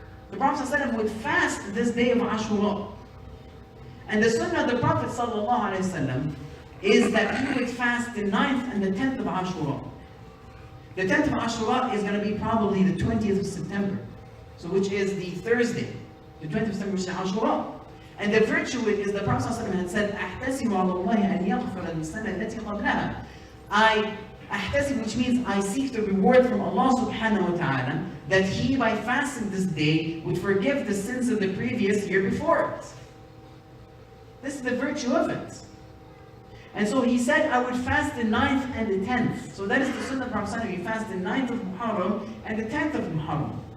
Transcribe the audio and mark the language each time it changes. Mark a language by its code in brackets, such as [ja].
[en] The Prophet صلى الله عليه وسلم would fast this day of Ashura. And the sunnah of the Prophet صلى الله عليه وسلم is that he would fast the 9th and the 10th of Ashura. The 10th of Ashura is going to be probably the 20th of September, so which is the Thursday, the 20th of September, which is Ashura. And the virtue is the Prophet ﷺ had said, [ar] أحتسب على الله أن يغفر السنة التي قبلها. [en] I ahtasib, which means I seek the reward from Allah subhanahu wa ta'ala, that He, by fasting this day, would forgive the sins of the previous year before it. This is the virtue of it. And so he said, I would fast the 9th and the 10th. So that is the sunnah of Prophet. He fast the 9th of Muharram and the 10th of Muharram.